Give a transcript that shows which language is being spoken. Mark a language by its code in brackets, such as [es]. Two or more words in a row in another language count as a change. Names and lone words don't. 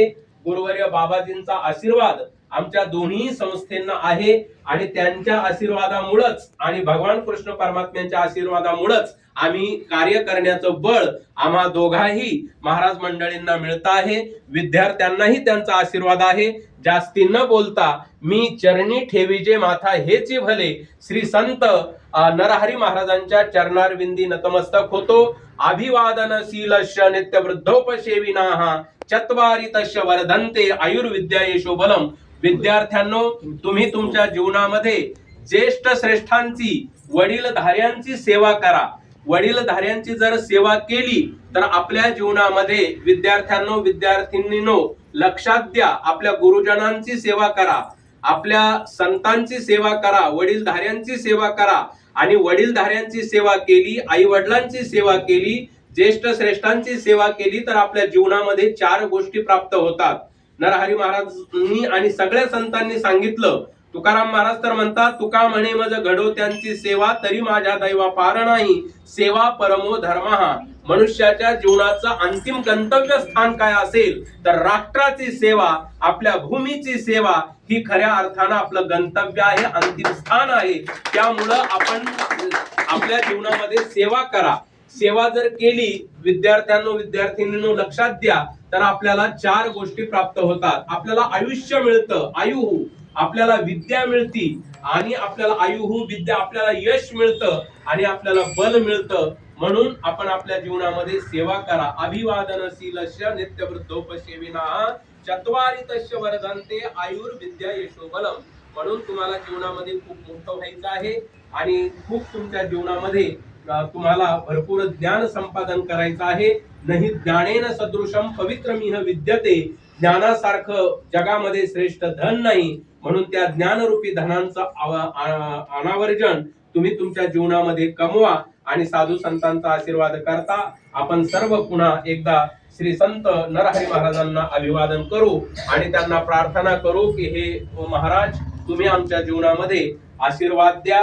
[mr] गुरुवर्य बाबाजींचा आशीर्वाद आमच्या दोन्ही संस्थांना आहे आणि त्यांच्या आशीर्वादामुळेच आणि भगवान कृष्ण परमात्म्यांच्या आशीर्वादामुळेच आम्ही कार्य करण्याचं बळ आम्हा दोघाही महाराज मंडळींना मिळत आहे। विद्यार्थ्यांनाही त्यांचा आशीर्वाद आहे। जास्ती न बोलता मी चरणी ठेवीजे माथा हेची भले श्री संत नरहरी महाराजांच्या चरणारविंदी नतमस्तक होतो। [sa] अभिवादनशीलस्य नित्य वृद्धोपसेविनाः चत्वारि तस्य वर्धन्ते आयुर्विद्यायेषु बलम। [mr] विद्यार्थ्यांनो, तुम्ही तुमच्या जीवनामध्ये ज्येष्ठ श्रेष्ठांची, वडीलधाऱ्यांची सेवा करा। वडीलधाऱ्यांची जर सेवा केली तर आपल्या जीवनामध्ये विद्यार्थ्यांनो, विद्यार्थिनींनो लक्षात द्या, आपल्या गुरुजनांची सेवा करा, आपल्या संतांची सेवा करा, वडीलधाऱ्यांची सेवा करा आणि वडीलधाऱ्यांची सेवा केली, आई वडिलांची सेवा केली, ज्येष्ठ श्रेष्ठांची सेवा केली तर आपल्या जीवनामध्ये 4 गोष्टी प्राप्त होतात। नरहरी महाराजांनी आणि सगळ्या संतांनी सांगितलं। तुकाराम महाराज तर म्हणतात, तुका म्हणे मज घडो त्यांची सेवा तरी माझ्या दैवा पार नाही। [sa] सेवा परमो धर्मः। [mr] मनुष्याच्या जीवनाचं अंतिम गंतव्य स्थान काय असेल तर राष्ट्राची सेवा, आपल्या भूमीची सेवा ही खऱ्या अर्थानं आपलं गंतव्य आहे, अंतिम स्थान आहे। त्यामुळं आपण आपल्या जीवनामध्ये सेवा करा। सेवा जर केली विद्यार्थ्यांनो, विद्यार्थिनींनो लक्षात द्या, तर आपल्याला 4 गोष्टी प्राप्त होतात। आपल्याला आयुष्य मिळतं, आयुः, आपल्याला विद्या मिळती आणि आपल्याला [sa] आयुः विद्या, [mr] आपल्याला यश मिळतं आणि आपल्याला बल मिळतं। म्हणून आपण आपल्या जीवनामध्ये सेवा करा। [sa] अभिवादनशीलस्य नित्य वृद्धोपसेविनाः चत्वारि तस्य वर्धन्ते आयुर्विद्यायेषु बलम। [mr] म्हणून तुम्हाला जीवनामध्ये खूप मोठं व्हायचं आहे आणि खूप तुमच्या जीवनामध्ये तुम्हाला भरपूर ज्ञान संपादन करायचं आहे। [sa] नाही ज्ञानेन सदृशम पवित्रमिह विद्यते। [mr] ज्ञानासारखं जगामध्ये श्रेष्ठ धन नाही, म्हणून त्या ज्ञानरूपी धनांचं अनावर्जन तुम्ही तुमच्या जीवनामध्ये कमवा आणि साधू संतांचा आशीर्वाद करता आपण सर्व पुन्हा एकदा श्री संत नरहरी महाराजांना अभिवादन करू आणि त्यांना प्रार्थना करू की हे महाराज, तुम्ही आमच्या जीवनामध्ये आशीर्वाद द्या।